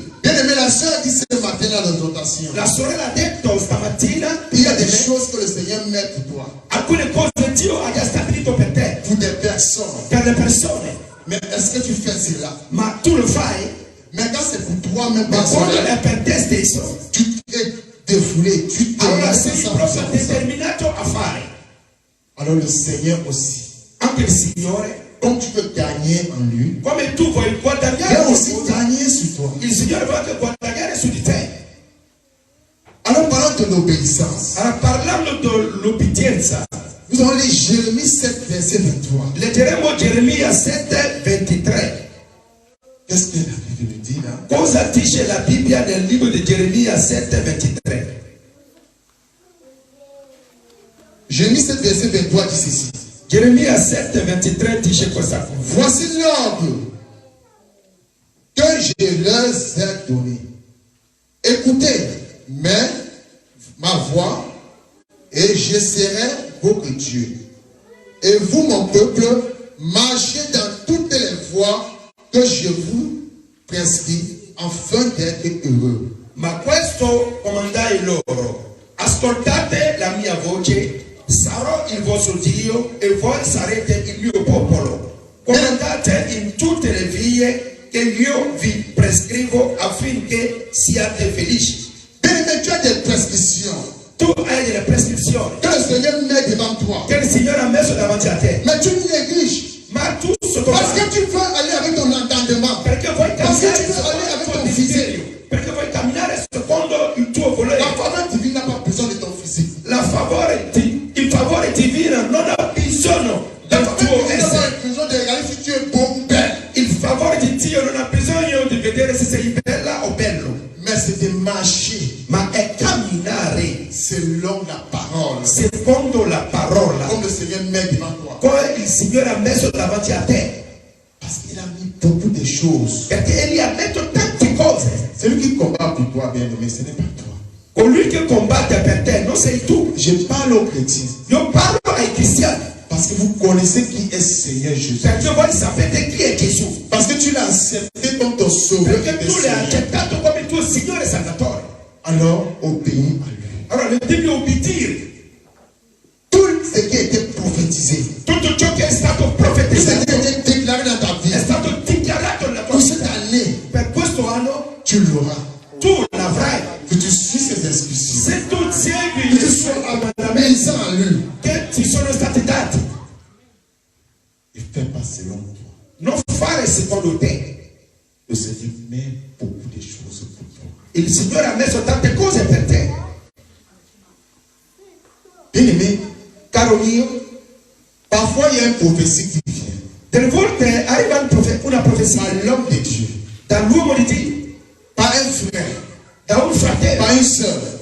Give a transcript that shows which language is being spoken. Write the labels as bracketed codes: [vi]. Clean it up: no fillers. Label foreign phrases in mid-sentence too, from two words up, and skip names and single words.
[fr] Bien aimé, la sœur dit ce matin dans l'exhortation, [it] La sorella ha detto stamattina, [fr] il y a des choses que le Seigneur met pour toi, [it] alcune cose Dio ha già stabilito per te, [fr] pour des personnes. [it] per le persone, [fr] Mais est-ce que tu fais cela? [it] ma tu lo fai, [fr] Mais quand c'est pour toi-même, [it] ma quando [fr] personnel, [it] è per te stesso, [fr] tu es défoulé, tu te [it] allora [fr] laisses [it] sei [fr] ça, [it] proprio [fr] ça. [it] determinato a fare. [fr] Alors le Seigneur aussi, [it] Anche il Signore, [fr] comme tu peux gagner en lui, [it] come tu vuoi [fr] il [it] guadagnare [fr] va aussi [it] qualcosa, [fr] gagner sur toi. [it] il Signore vuole anche guadagnare su di te. [fr] Alors parlant de l'obéissance, [it] Allora, parlando dell'obbedienza, [fr] nous allons lire Jérémie 7, verset 23. [it] leggeremo Geremia 7, 23. [fr] Qu'est-ce que la Bible nous dit là? [it] Cosa dice la Bibbia nel libro di Geremia 7, 23? [fr] Jérémie 7, verset 23 dit ceci. [it] Geremia 7, 23 dice questa cosa. [fr] Voici l'ordre que je leur ai donné. Écoutez ma voix et je serai votre Dieu. Et vous, mon peuple, marchez dans toutes les voies que je vous prescrit afin d'être heureux. [it] Ma questo comandai loro, ascoltate la mia voce, sarò il vostro Dio e voi sarete il mio popolo. Comandate in tutte le vie che io vi prescrivo affinché siate felici. [fr] Bien-aimé, tu as des prescriptions [it] Tu hai delle prescrizioni [fr] que le Seigneur met devant toi. [it] che il Signore ha messo davanti a te, [fr] Mais tu négliges. [it] ma tu [fr] Parce [it] sottovaluti, [fr] que tu veux aller avec ton entendement. [it] perché vuoi [fr] Parce que [it] camminare [fr] tu veux aller avec [it] secondo [fr] ton [it] il [fr] physique. [it] desiderio, perché vuoi camminare secondo il tuo volere. [fr] La faveur divine n'a pas besoin de ton physique. [it] Il favore divino non ha bisogno [fr] La [it] del [fr] faveur [it] tuo [fr] divine n'a [it] essere. [fr] pas besoin de regarder si tu es beau ou belle. [it] Il favore di Dio non ha bisogno di vedere se sei bella o bello, [fr] Mais c'est de marcher [it] ma è camminare [fr] selon la parole. [it] secondo la parola, [fr] Comme le Seigneur met devant toi. [it] come il Signore ha messo davanti a te, [fr] Parce qu'il a mis beaucoup de choses. [it] perché Egli ha detto tante cose. [fr] Celui qui combat pour toi, bien aimé, ce n'est pas toi. [it] Colui che combatte per te non sei tu. [fr] Je parle aux chrétiens. [it] Io parlo ai cristiani, [fr] Parce que vous connaissez qui est Seigneur Jésus. [it] perché voi sapete chi è Gesù, [fr] Parce que tu l'as accepté comme ton sauveur. [it] perché [fr] et [it] tu l'hai [fr] Seigneur. [it] accettato come il tuo Signore e Salvatore. [fr] Alors, obéis à lui. [it] Allora devi obbedire. [fr] Tout ce qui a été prophétisé, [it] Tutto ciò che è stato [fr] tout ce qui [it] profetizzato [fr] a été déclaré dans ta vie, [it] è stato dichiarato nella tua [fr] pour cette [it] vita. [fr] année, [it] Per questo anno [fr] tu l'auras. [it] tu l'avrai. [fr] Que tu suis ses instructions. [it] Se tu segui [fr] Que [it] i [fr] tu [it] suoi [fr] sois [it] comandamenti [fr] obéissant à lui. [it] che ti sono stati dati, [fr] Et fais pas selon toi. [it] non fare secondo te. [fr] Le Seigneur met beaucoup de choses pour toi. [it] Il Signore ha messo tante cose per te. [fr] Bien-aimé, [it] Caro mio, [fr] parfois il y a une prophétie qui vient [it] delle volte arriva una profezia [fr] par l'homme de Dieu, [it] dall'uomo di Dio, [fr] par un frère, [it] da un fratello, [fr] par une soeur.